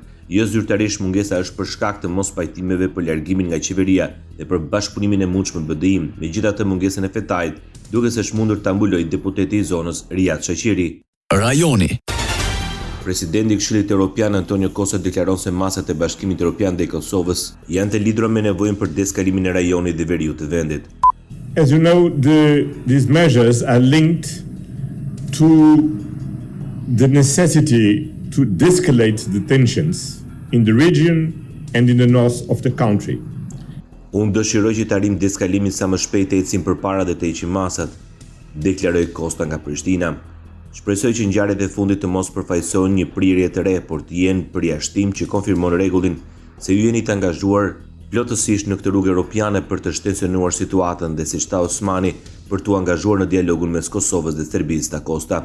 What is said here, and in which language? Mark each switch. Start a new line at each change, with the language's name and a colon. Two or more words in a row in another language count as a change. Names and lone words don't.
Albanian: Jo zyrtarisht mungesa është për shkak të mos pajtimeve për largimin nga qeveria dhe për bashkëpunimin e mundshëm me BDI-n. Megjithatë mungesën e Fetajt duke se është mundur ta mbulojë deputeti i zonës Riyad Shaqiri. Rajoni. Presidenti i Këshillit Evropian Antonio Costa deklaron se masat e Bashkimit Evropian dhe Kosovës janë të lidhura me nevojën për deskalimin e rajonit dhe veriut të vendit.
English: As you know, these measures are linked to the necessity to de-escalate the tensions in the region and in the north of the country.
Albanian: Unë dëshiroj që të arrim deskalimin sa më shpejt të ecim përpara dhe të heqim masat, deklaroi Costa nga Prishtina. Shpresoj që ngjarjet e fundit të mos përfaqësojnë një prirje të re, por të jenë përjashtim që konfirmon rregullin se ju jeni të angazhuar plotësisht në këtë rrugë europiane për të shtensionuar situatën dhe siç tha Osmani për t'u angazhuar në dialogun mes Kosovës dhe Serbisë, tha Costa.